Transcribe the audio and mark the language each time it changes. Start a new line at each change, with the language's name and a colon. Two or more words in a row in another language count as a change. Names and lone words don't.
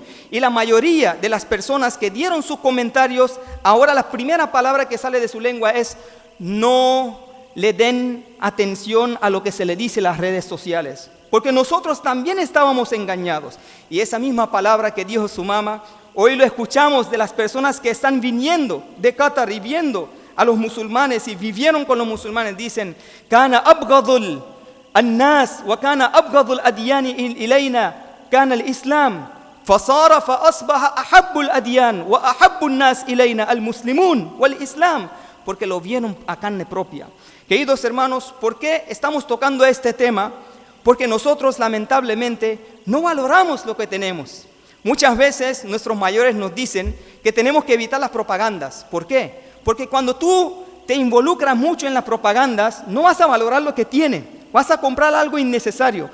Spanish: Y la mayoría de las personas que dieron sus comentarios, ahora la primera palabra que sale de su lengua es no le den atención a lo que se le dice en las redes sociales, porque nosotros también estábamos engañados. Y esa misma palabra que dijo su mamá, hoy lo escuchamos de las personas que están viniendo de Qatar y viendo a los musulmanes y vivieron con los musulmanes. Dicen,
Arabic: كان أبغض الناس وكان أبغض الأديان إلينا كان الإسلام فصار فأصبح أحب الأديان وأحب الناس إلينا المسلمون والإسلام,
Spanish: porque lo vieron a carne propia. Queridos hermanos, ¿por qué estamos tocando este tema? Porque nosotros lamentablemente no valoramos lo que tenemos. Muchas veces nuestros mayores nos dicen que tenemos que evitar las propagandas. ¿Por qué? Porque cuando tú te involucras mucho en las propagandas, no vas a valorar lo que tienes, vas a comprar algo innecesario.